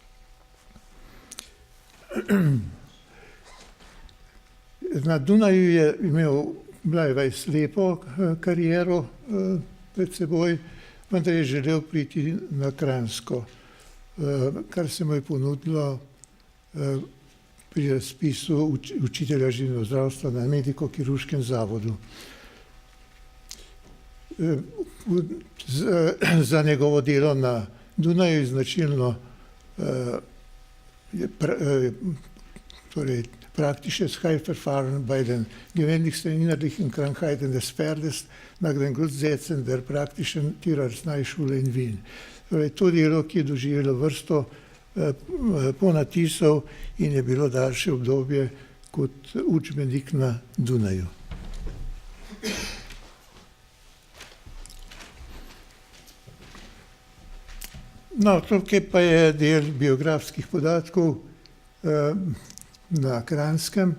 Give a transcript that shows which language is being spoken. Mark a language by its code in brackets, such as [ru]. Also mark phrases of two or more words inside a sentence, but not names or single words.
[sl] Na Dunaju je imel Blajvar slepo kariero pred seboj, vendar je želel priti na Kranjsko, kar se mu je ponudilo pri razpisu učitelja živinozdravstva na Mediko-kirurškem zavodu. Za njegovo delo na Dunaju je značilno [de] praktisches Heilverfahren bei den gewöhnlichsten innerlichen Krankheiten des Pferdes nach den Grundsätzen der praktischen Tierarzneischule in Wien. [sl] To delo, ki je doživelo vrsto ponatisov in je bilo daljše obdobje kot učbenik na Dunaju. No, tukaj pa je del biografskih podatkov na Kranjskem.